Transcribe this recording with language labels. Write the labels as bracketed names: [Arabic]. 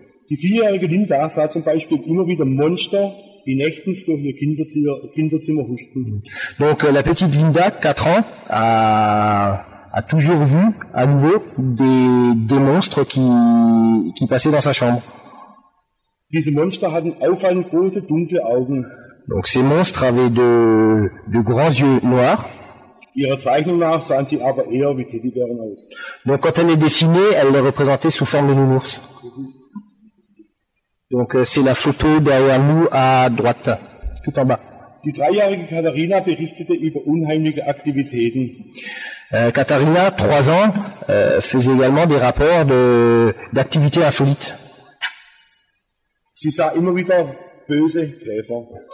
[German] Die 4-jährige Linda sah zum Beispiel immer wieder Monster, die nächtens durch ihr Kinderzimmer huschten. [French] Donc la petite Linda, 4 ans, a toujours vu à nouveau des monstres qui passaient dans sa chambre. [German] Diese Monster hatten auffallend große dunkle Augen. [French] Donc ces monstres avaient de grands yeux noirs. [German] Ihrer Zeichnung nach sahen sie aber eher wie Teddybären aus. [French] Donc quand elle les dessinait, elle les représentait sous forme de nounours. Donc c'est la photo derrière nous à droite, tout en bas. [German] Die 3-jährige Katharina berichtete über unheimliche Aktivitäten. [French] Katharina, 3 ans, faisait également des rapports d'activités insolites. [German] Sie sah immer wieder böse Käfer.